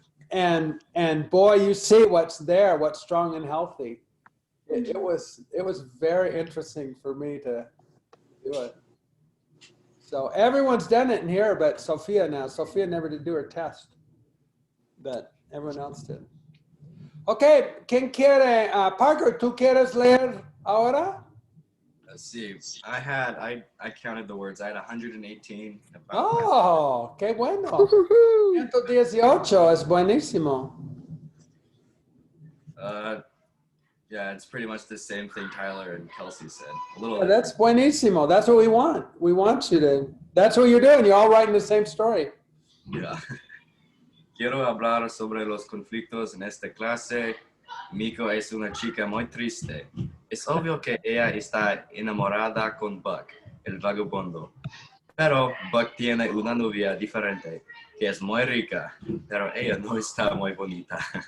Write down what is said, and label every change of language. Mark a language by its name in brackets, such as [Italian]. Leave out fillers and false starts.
[English] And boy, you see what's there, what's strong and healthy. It was very interesting for me to do it. So everyone's done it in here, but Sophia never did do her test, but everyone else did. [Spanish] Okay, ¿quién quiere? Parker, ¿tú quieres leer ahora? [English] Let's see. I counted the words. I had 118. [Spanish] Oh, qué bueno. 118 es buenísimo. [English] Yeah, it's pretty much the same thing Tyler and Kelsey said. A little. Yeah, that's buenísimo. That's what we want. We want you to. That's what you're doing. You're all writing the same story. Yeah. [Spanish] Quiero hablar sobre los conflictos en esta clase. Miko es una chica muy triste. Es obvio que ella está enamorada con Buck, el vagabundo. Pero Buck tiene una novia diferente, que es muy rica, pero ella no está muy bonita.